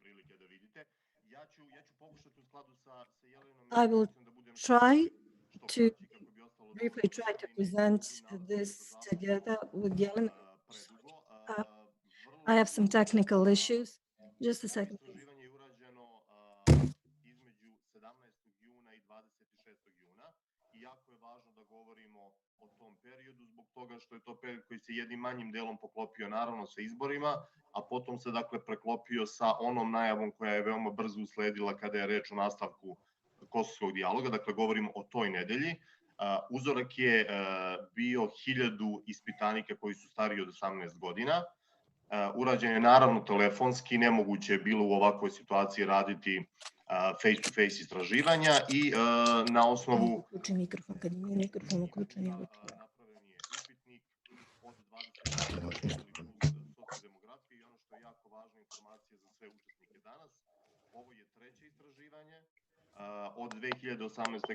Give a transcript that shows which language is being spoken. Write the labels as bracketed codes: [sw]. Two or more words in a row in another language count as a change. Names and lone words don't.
[en] I will try to briefly present this together with Jelena. I have some technical issues. Just a second, please. [sr] Jako je važno da govorimo o tom periodu zbog toga što je to period koji se jednim manjim delom poklopio naravno sa izborima, a potom se dakle preklopio sa onom najavom koja je veoma brzo usledila kada je reč o nastavku kosovskog dijaloga, dakle govorimo o toj nedelji. Uzorak je bio 1000 ispitanika koji su stariji od 18 godina. Urađen je naravno telefonski, nemoguće je bilo u ovakvoj situaciji raditi [en] face-to-face [sr] istraživanja i na osnovu uključi mikrofon, kad ima mikrofon uključen je uključen. Napravljen je upitnik od 20 sociodemografije i ono što je jako važna informacija za sve učesnike danas. Ovo je treće istraživanje. Od 2018.